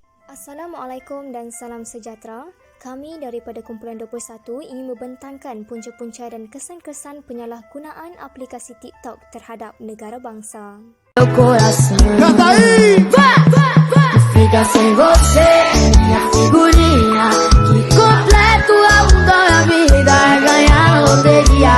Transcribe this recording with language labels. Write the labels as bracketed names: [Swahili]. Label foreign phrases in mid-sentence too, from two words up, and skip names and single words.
[Malay] Assalamualaikum dan salam sejahtera. Kami daripada Kumpulan 21 ingin membentangkan punca-punca dan kesan-kesan penyalahgunaan aplikasi TikTok terhadap negara bangsa. [Portuguese] Canta aí! Fica sem você, minha figurinha. Que completo é o da vida, é ganhar na loteria.